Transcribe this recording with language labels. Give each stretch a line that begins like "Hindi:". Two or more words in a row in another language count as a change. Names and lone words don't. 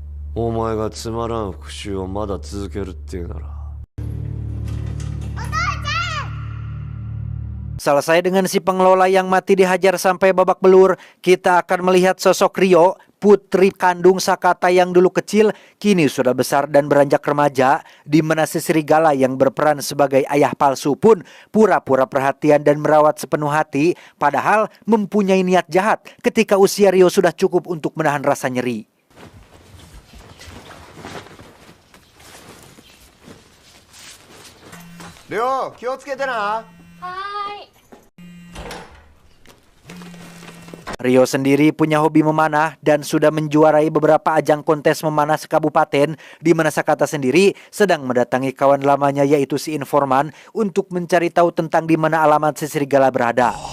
Indonesian: Selesai dengan si pengelola yang mati dihajar sampai babak belur, kita akan melihat sosok Ryo, putri kandung Sakata yang dulu kecil, kini sudah besar dan beranjak remaja, di mana si serigala yang berperan sebagai ayah palsu pun pura-pura perhatian dan merawat sepenuh hati, padahal mempunyai niat jahat ketika usia Ryo sudah cukup untuk menahan rasa nyeri.
Japanese: Ryo, 気をつけてな。
Indonesian: Ryo sendiri punya hobi memanah dan sudah menjuarai beberapa ajang kontes memanah sekabupaten, di mana Sakata sendiri sedang mendatangi kawan lamanya yaitu si informan untuk mencari tahu tentang di mana alamat si serigala berada.